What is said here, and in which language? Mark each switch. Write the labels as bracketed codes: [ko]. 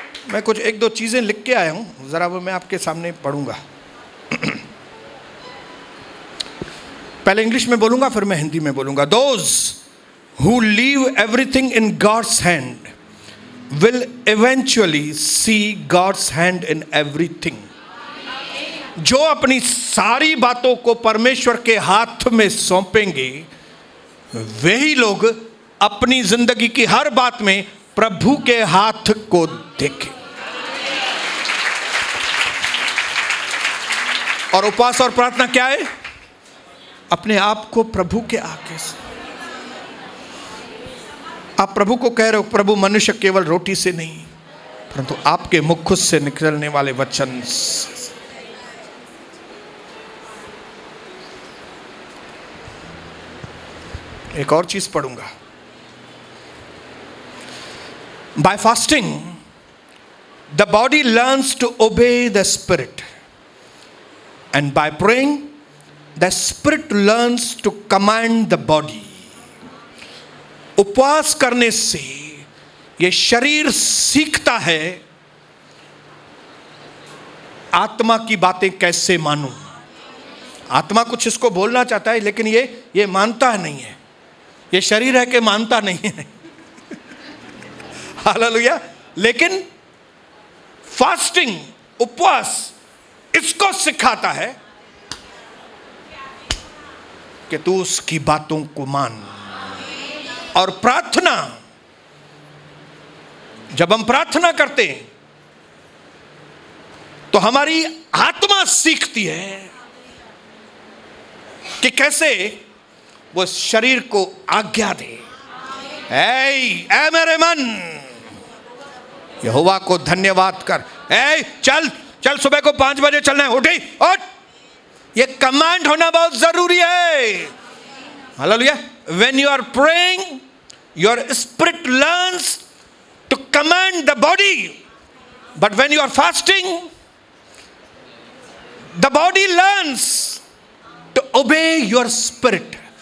[hi] मैं कुछ 1-2 चीजें लिख के आया हूं, जरा वो मैं आपके सामने पढ़ूंगा। पहले इंग्लिश में बोलूंगा फिर मैं हिंदी में बोलूंगा। [en] Those who leave everything in God's hand will eventually see God's hand in everything. [hi] जो अपनी सारी बातों को परमेश्वर के हाथ में सौंपेंगे, वही लोग अपनी जिंदगी की हर बात में प्रभु के हाथ को देखें। और उपवास और प्रार्थना क्या है? अपने आप को प्रभु के आगे से, आप प्रभु को कह रहे हो, प्रभु मनुष्य केवल रोटी से नहीं परंतु आपके मुख से निकलने वाले वचन से। एक और चीज पढ़ूंगा। [en] By fasting, the body learns to obey the spirit, and by praying, the spirit learns to command the body. [hi] उपवास करने से ये शरीर सीखता है आत्मा की बातें कैसे मानूं। आत्मा कुछ इसको बोलना चाहता है, लेकिन ये मानता नहीं है। ये शरीर है कि मानता नहीं है। हालेलुया। लेकिन फास्टिंग, उपवास इसको सिखाता है कि तू उसकी बातों को मान। और प्रार्थना, जब हम प्रार्थना करते हैं तो हमारी आत्मा सीखती है कि कैसे वो शरीर को आज्ञा दे। ऐ मेरे मन, यहोवा को धन्यवाद कर। चल सुबह को 5 बजे चलना है, उठी उठ। ये कमांड होना बहुत जरूरी है। Hallelujah. [en] When you are praying, your spirit learns to command the body, but when you are fasting, the body learns to obey your spirit.